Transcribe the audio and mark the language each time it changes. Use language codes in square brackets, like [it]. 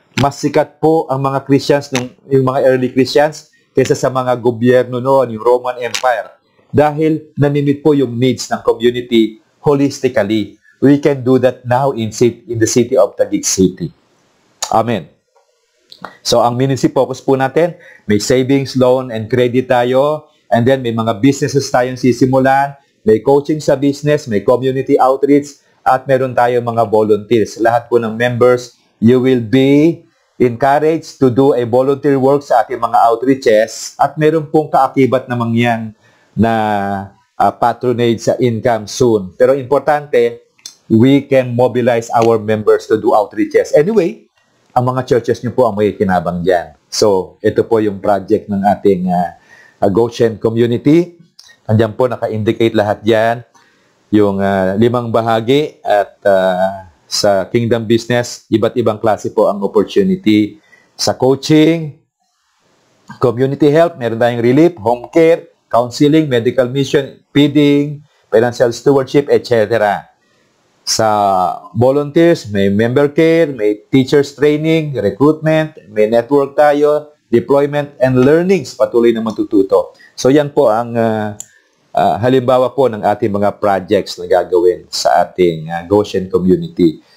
[tl] Mas sikat po ang mga Christians, yung mga early Christians, kaysa sa mga gobyerno noon, yung Roman Empire. Dahil namimit po yung needs ng community holistically. [en] We can do that now in the city of Taguig City. [tl] Amen. So, ang ministry focus po natin, may savings, loan, and credit tayo. [en] And then, [tl] may mga businesses tayong sisimulan. May coaching sa business, may community outreach, at meron tayong mga volunteers. Lahat po ng members, [en] you will be encouraged to do a volunteer work [tl] sa ating mga outreaches. At meron pong kaakibat namang yan na patronage sa income soon. Pero importante, [en] we can mobilize our members to do outreaches. [tl] Anyway, ang mga churches nyo po ang may kinabang dyan. So, ito po yung project ng ating Goshen Community. Andiyan po, naka-indicate lahat dyan. Yung 5 bahagi at sa Kingdom Business, iba't ibang klase po ang opportunity. Sa coaching, community help, meron tayong relief, home care, counseling, medical mission, feeding, financial stewardship, etc. Sa volunteers, may member care, may teachers training, recruitment, may network tayo, deployment, and learnings, patuloy na matututo. So yan po ang halimbawa po ng ating mga projects na gagawin sa ating Goshen community.